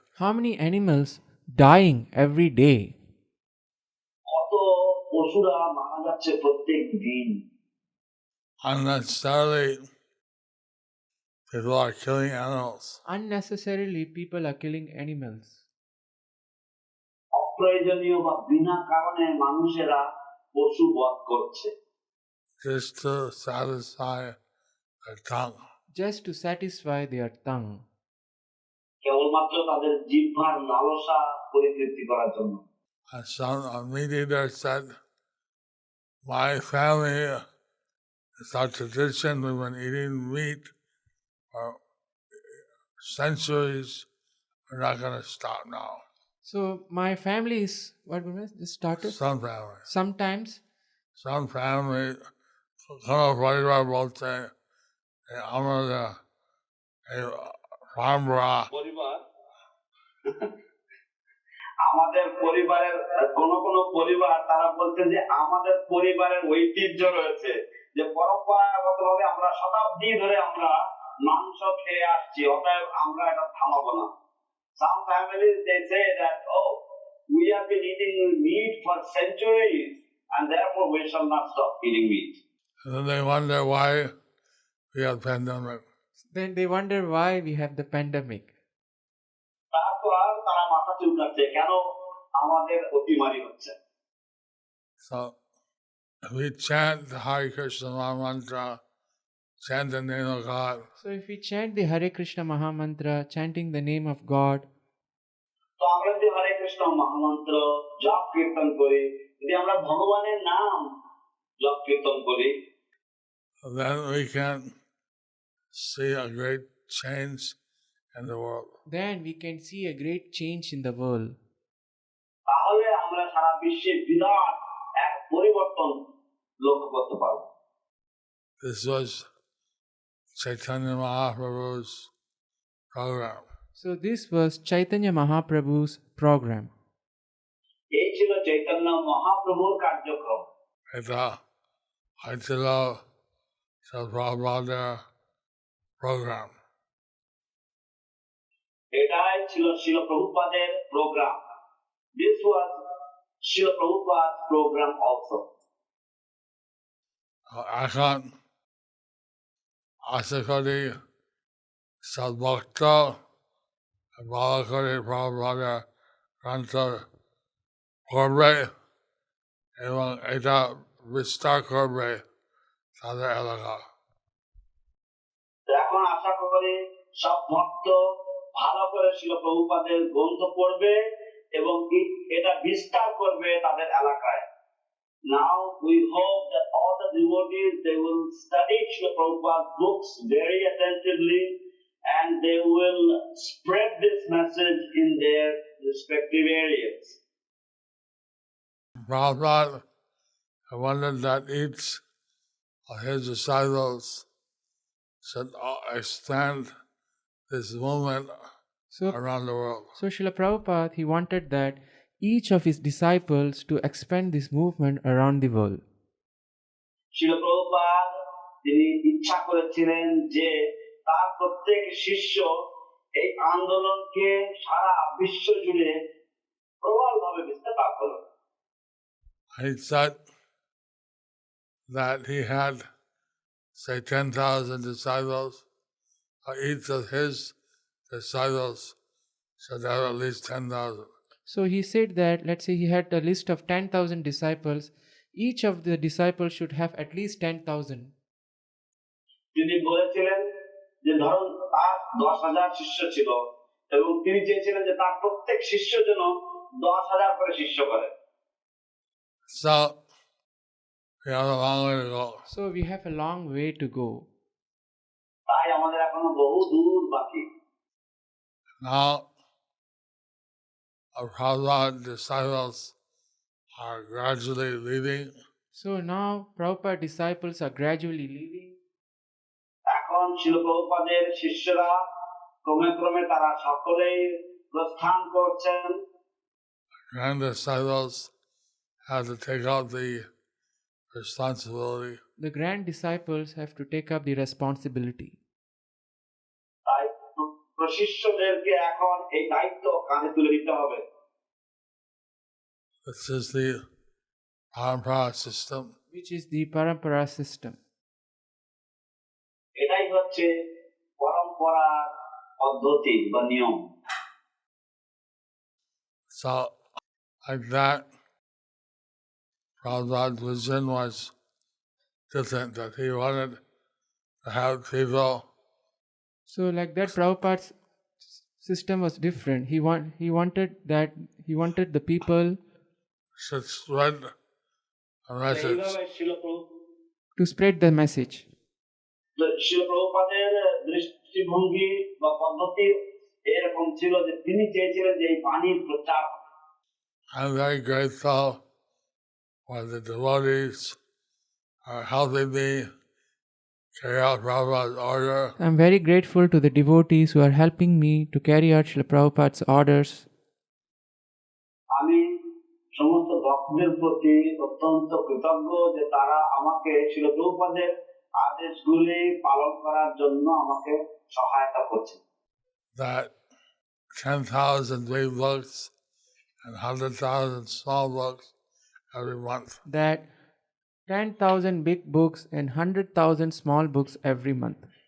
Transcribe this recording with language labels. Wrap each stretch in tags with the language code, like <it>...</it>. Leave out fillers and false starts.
<en>How many animals dying every day?</en> <bn>কত পশুরা মারা যাচ্ছে প্রত্যেক দিন।</bn> <en>Unnecessarily, people are killing animals. Unnecessarily, people are killing animals.</en> <bn>অপ্রয়োজনীয় বা বিনা কারণে মানুষেরা পশু বধ করছে।</bn> <en>Just to satisfy their tongue. Just to satisfy their tongue.</en> <bn>কেবলমাত্র তাদের জিহ্বার লালসা পরিতৃপ্তি করার জন্য।</bn> <en>And some mediator said, my family, it's our tradition, we've been eating meat for centuries, we're not going to stop now. So my family is what we just started. Some family. Sometimes Some family,</en> <bn>কোনো পরিবার বলতে আমরা ফার্মরা পরিবার আমাদের আমাদের পরিবারের কোন কোন পরিবার তারা বলছে যে আমাদের পরিবারের ঐতিহ্য রয়েছে, যে পরম্পরাগতভাবে আমরা শতাব্দী ধরে আমরা মাংস খেয়ে আসছি, অতএব আমরা এটা থামাবো না।</bn> <en>Some families they say that, oh, we have been eating meat for centuries and therefore we shall not stop eating meat. And then they wonder why we have pandemic. Then they wonder why we have the pandemic.</en> <bn>তারপর তারা মাথা চুলকাচ্ছে কেন আমাদের অতিমারি হচ্ছে।</bn> <en>So we chant the Hare Krishna Maha Mantra, chant the name of God. So if we chant the Hare Krishna Maha Mantra, chanting the name of God,</en> <bn>তো আমরা যদি হরে কৃষ্ণ মহামন্ত্র জপ কীর্তন করি, যদি আমরা ভগবানের নাম জপ কীর্তন করি,</bn> <en>then we can see a great change in the world. then we can see a great change in the world.</en> <bn>তাহলে আমরা সারা বিশ্বে বিরাট এক পরিবর্তন লক্ষ্য করতে পারব।</bn> <en>This was Chaitanya Mahaprabhu's program. So this was Chaitanya Mahaprabhu's program.</en> <bn>এই ছিল চৈতন্য মহাপ্রভুর কার্যক্রম। এটা হয়েছিল Prabhupada program. এটাই ছিল শিল প্রভুপাদের programme.</bn> <en>This was Srila Prabhupada's program also.</en> <bn>এখন আশা করি সদ্ভক্ত ভালো করে Prabhupada গ্রন্থ করবে এবং এটা বিস্তার করবে তাদের এলাকা। তো এখন আশা করি সব ভক্ত ভালো করে শিল প্রভুপাদের গ্রন্থ পড়বে এবং এটা বিস্তার করবে তাদের এলাকায়।</bn> <en>Now we hope that all the devotees they will study Srila Prabhupada's books very attentively and they will spread this message in their respective areas. Prabhupada wanted that each of his disciples should extend this movement around the world. So Srila Prabhupada, he wanted that each of his disciples to expand this movement around the world.</en> <bn>Srila Prabhupada তিনি ইচ্ছা করেছিলেন যে তার প্রত্যেক শিষ্য এই আন্দোলনকে সারা বিশ্ব জুড়ে প্রবলভাবে বিস্তার করবে।</bn> <en>He said that he had, say, 10,000 disciples. Each of his disciples should have at least 10,000. So he said that, let's say he had a list of 10,000 disciples, each of the disciples should have at least 10,000.</en> <bn>তিনি বলেছিলেন যে ধরুন তার 10,000 শিষ্য ছিল এবং তিনি চেয়েছিলেন যে তার প্রত্যেক শিষ্য যেন 10,000 করে শিষ্য করে।</bn> <en>So we have a long way to go. So we have a long way to go.</en> <bn>তাই আমাদের এখনো বহু দূর বাকি।</bn> <en>Now our Prabhupada disciples are gradually leaving. So now Prabhupada disciples are gradually leaving.</en> <bn>এখন শিল প্রভুপাদের শিষ্যরা ক্রমে ক্রমে তারা সকলেই প্রস্থান করছেন।</bn> <en>Grand disciples have to take out the responsibility. The grand disciples have to take up the responsibility.</en> <bn>তাই প্রশিষ্যদেরকে এখন এই দায়িত্ব কাঁধে তুলে দিতে হবে।</bn> <en>This is the parampara system. Which is the parampara system.</en> <bn>এটাই হচ্ছে পরম্পরার পদ্ধতি বা নিয়ম।</bn> <en>So, like that, Prabhupada's vision was different, that he wanted to have people So like that Prabhupada's system was different. He wanted the people should spread a message.</en> <bn>এইভাবে</bn> <en>to spread the message.</en> <bn>শিল প্রভুপাদের দৃষ্টিভঙ্গি বা পদ্ধতি এরকম ছিল যে তিনি চেয়েছিলেন যে এই বাণীর প্রচার।</bn> <en>I'm very grateful for the devotees are helping me carry out Prabhupada's order. I'm very grateful to the devotees who are helping me to carry out Srila Prabhupada's orders.</en> <bn>আমি সমস্ত ভক্তদের প্রতি অত্যন্ত কৃতজ্ঞ যে তারা আমাকে শিল প্রভুপাদের আদেশগুলি পালন করার জন্য আমাকে সহায়তা করছে।</bn> <en>That 10,000 big books and 100,000 small books every month. That 10,000 big books and 100,000 small books every month.</en>